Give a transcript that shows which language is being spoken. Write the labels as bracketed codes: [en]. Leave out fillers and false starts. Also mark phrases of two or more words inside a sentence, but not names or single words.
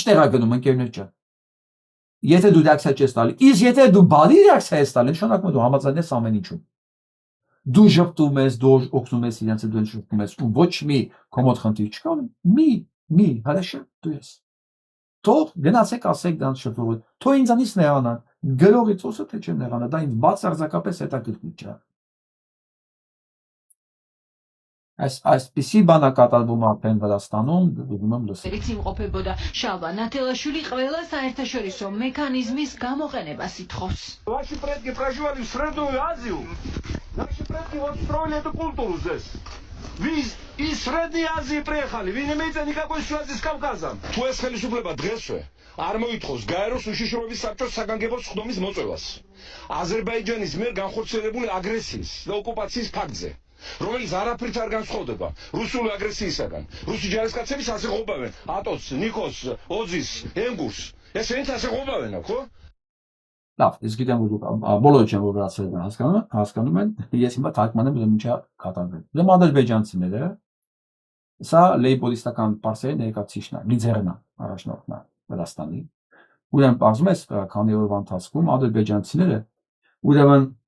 [hy] տեղ է գնում ընկերներ ջան։ Եթե դու ռեակցիա չես տալի, իսկ եթե դու բարի ռեակցիա ես տալի, նշանակում է դու համաձայն ես ամեն ինչում։ Դու ժպտում ես, դու օգնում ես իրենց, դու ժպտում ես, ու ոչ մի կոմոդ խնդիր չկա, մի, հրաշա դու ես։ Թող գնացեք ասեք դրանց շփոթ, թող ինձանից նեղանան, գրողից ոսը թե չեմ նեղանա, դա ինձ բացարձակապես հետաքրքիր չէ։ Այսպիսի բան է կատարվում արդեն Վրաստանում, դուք լսեք։ [ka] იმყოფებოდა შალვა ნათელაშვილი ყველა საერთაშორისო მექანიზმის გამოყენებას ითხოვს. [ru] Ваши предки проживали в Среднюю Азию. Наши предки вот строили эту культуру здесь. Вы из Средней Азии приехали, вы не имеете никакой связи с Кавказом. [ka] Თუ ეს ხელისუფლება დღესვე არ მოითხოვს გაეროს უშიშროების საბჭოს საგანგებო სხდომის მოწევას აზერბაიჯანის მიერ განხორციელებული აგრესიის და ოკუპაციის ფაქტზე, რომელიც არაფრით არ განსხვავდება რუსული აგრესიისაგან. რუსი ჯარისკაცების ასე ყოფავენ ატოს, ნიკოს, ოძის, ენგურს. ესენით ასე ყოფავენ, ხო? [hy] Լավ, ես գիտեմ որ դուք բոլորը չեն որ վրացիներն հասկանում են, ես հիմա թարգմանեմ ուրեմն ինչա կատարվել։ Ուրեմն ադրբեջանցիները սա լեյբորիստական պարսերի ներկայացուցիչն է, լիդերն է, առաջնորդն է Վրաստանի։ Ուրեմն բացում ես քանի օրվա ընթացքում ադրբեջանցիները ուրեմն